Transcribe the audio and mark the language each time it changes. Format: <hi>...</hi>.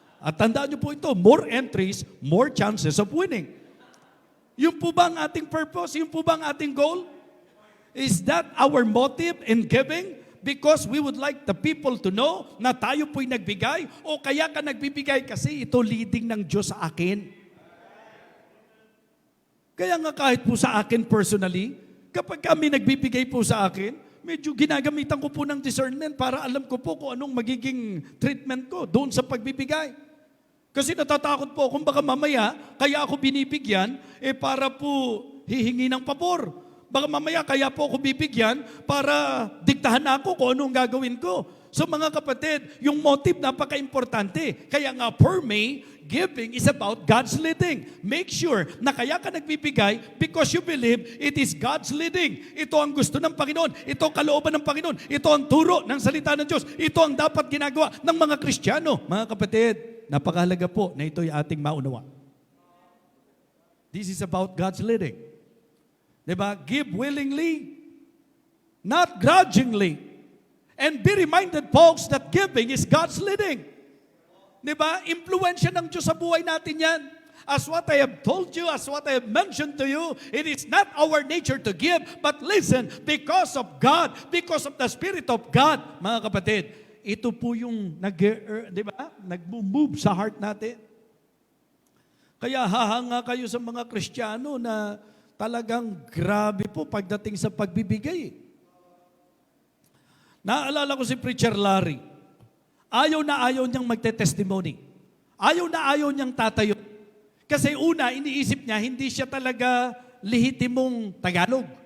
<tl>At tandaan niyo po ito,</tl> <en>more entries, more chances of winning.</en> <tl>Yung po ba ang ating purpose? Yung po ba ang ating goal?</tl> <en>Is that our motive in giving? Because we would like the people to know</en> <tl>na tayo po'y nagbigay? O kaya ka nagbibigay kasi ito leading ng Diyos sa akin? Kaya nga kahit po sa akin personally, kapag kami nagbibigay po sa akin, medyo ginagamitan ko po ng discernment para alam ko po kung anong magiging treatment ko doon sa pagbibigay. Kasi natatakot po kung baka mamaya, kaya ako binibigyan, para po hihingi ng pabor. Baka mamaya, kaya po ako bibigyan para diktahan ako kung anong gagawin ko. So mga kapatid, yung motive napaka-importante. Kaya nga,</tl> <en>for me, giving is about God's leading. Make sure</en> <tl>na kaya ka nagbibigay</tl> <en>because you believe it is God's leading.</en> <tl>Ito ang gusto ng Panginoon. Ito ang kalooban ng Panginoon. Ito ang turo ng salita ng Diyos. Ito ang dapat ginagawa ng mga Kristiyano. Mga kapatid, napakahalaga po na ito'y ating maunawa.</tl> <en>This is about God's leading. Diba? Give willingly, not grudgingly. And be reminded, folks, that giving is God's leading.</en> <tl>Diba? Impluensya ng Diyos sa buhay natin yan.</tl> <en>As what I have told you, as what I have mentioned to you, it is not our nature to give, but listen, because of God, because of the Spirit of God,</en> <tl>mga kapatid, ito po yung nag-move sa heart natin. Kaya hahanga kayo sa mga Kristiyano na talagang grabe po pagdating sa pagbibigay. Naalala ko si Preacher Larry. Ayaw na ayaw niyang magte-testimony. Ayaw na ayaw niyang tatayo. Kasi una, iniisip niya, hindi siya talaga lehitimong Tagalog.</tl>